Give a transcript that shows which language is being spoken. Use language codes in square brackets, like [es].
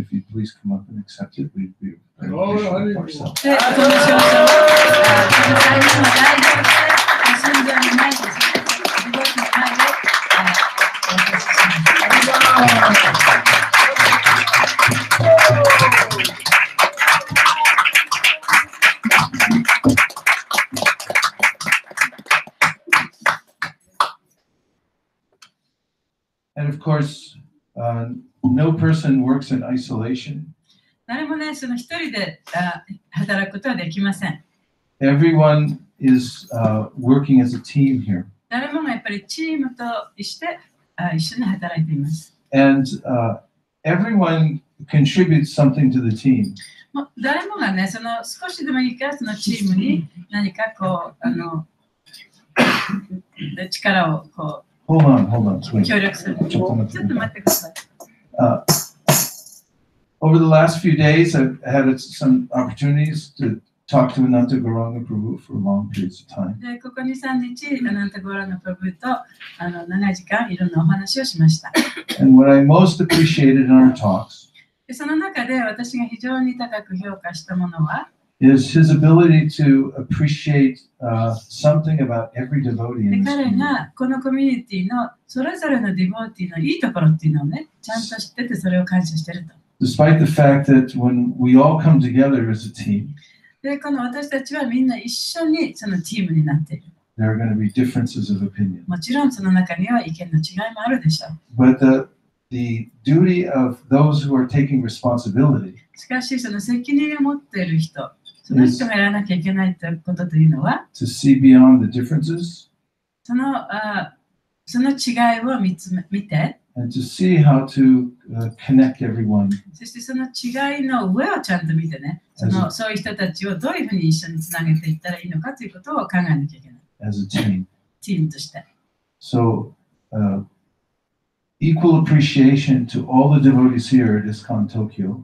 [en] If you'd please come up and accept it, we'd be very appreciative of ourselves. [ja] で、この証書を、この最後の代表として、信者の前で、自分の前で、お渡しします。 [en] And of course, no person works in isolation. [ja] 誰もね、その一人で働くことはできません。 [en] Everyone is working as a team here. [ja] 誰もがやっぱりチームとして一緒に働いています。 [en] And everyone contributes something to the team. [ja] 誰もがね、その少しでもいいからそのチームに何かこう力をこう [en] Hold on, [ja] 協力する。ちょっと待ってください。 [en] Over the last few days, I've had some opportunities to talk to Ananta Gauranga Prabhu for long periods of time. [ja] で、ここ2、3日、アナンタ・ゴーランガ・プラブと長い時間いろんなお話をしました。 [en] And what I most appreciated in our talks [ja] で、その中で私が非常に高く評価したものは、 [en] is his ability to appreciate something about every devotee [ja] で [en] in this [ja] 彼 [en] community. [ja] がこのコミュニティのそれぞれのディボーティのいいところっていうのをね、ちゃんと知っててそれを感謝してると。 [en] Despite the fact that when we all come together as a team, [ja] で、この私たちはみんな一緒にそのチームになっている。 [en] there are going to be differences of opinion. [ja] もちろんその中には意見の違いもあるでしょう。 [en] But the duty of those who are taking responsibility [ja] しかしその責任を持っている人、その人がやらなきゃいけないということというのは、 [en] to see beyond the differences [ja] その違いを見て、 [en] and to see how to connect everyone [ja] そしてその違いの上をちゃんと見てね、そういう人たちをどういうふうに一緒につなげていったらいいのかということを考えなきゃいけない。 [en] as a team. [ja] チームとして。 [en] So, equal appreciation to all the devotees here at ISKCON Tokyo.